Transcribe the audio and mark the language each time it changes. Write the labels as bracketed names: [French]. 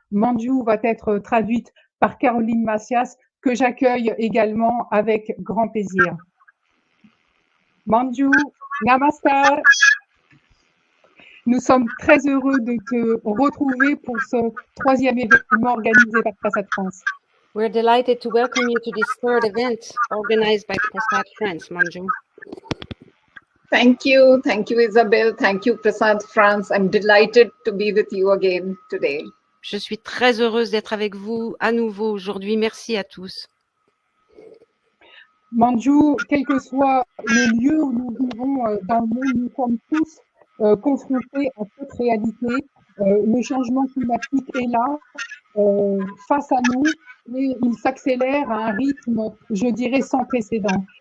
[French] Manju va être traduite par Caroline Macias, que j'accueille également avec grand plaisir. Manju, namaskar. Nous sommes très heureux de te retrouver pour ce troisième événement organisé par Prasad France. [English] We're delighted to welcome you to this third event organized by Prasad France, Manju. Thank you, Isabelle. Thank you, Prasad France. I'm delighted to be with you again today. [French] Je suis très heureuse d'être avec vous à nouveau aujourd'hui. Merci à tous. Manju, quel que soit le lieu où nous vivons dans le monde, nous sommes tous confrontés à cette réalité. Le changement climatique est là, face à nous, et il s'accélère à un rythme, je dirais, sans précédent.